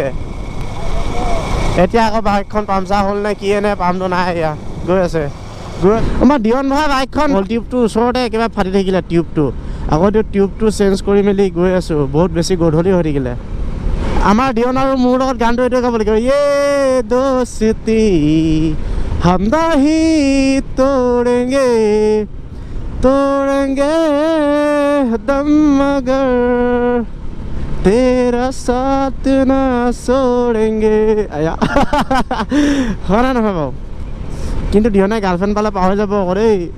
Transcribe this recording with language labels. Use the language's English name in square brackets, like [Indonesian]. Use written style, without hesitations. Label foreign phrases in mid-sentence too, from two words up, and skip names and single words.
[Assamese] এতিয়া আকৌ বাইকখন পামচাৰ হ'ল নে কি নে, পামটো নাই, এয়া গৈ আছে। আমাৰ দিয়ন ভাই বাইকখন টিউবটোৰ ওচৰতে একেবাৰে ফাটি থাকিলে টিউবটো। আকৌ টিউবটো চেঞ্জ কৰি মেলি গৈ আছোঁ, বহুত বেছি গধূলি হৈ থাকিলে। আমাৰ দিয়ন আৰু মোৰ লগত গানটো এইটোৱে গাব লাগিব, [Hindi] ये दोस्ती हम नहीं तोड़ेंगे तोड़ेंगे दम मगर तेरा साथ ना छोड़ेंगे। [Assamese] আয়া হয় না নহয় বাৰু? কিন্তু দিয়নে গাৰ্লফ্ৰেণ্ড পালে পাহৰি যাব আকৌ দেই।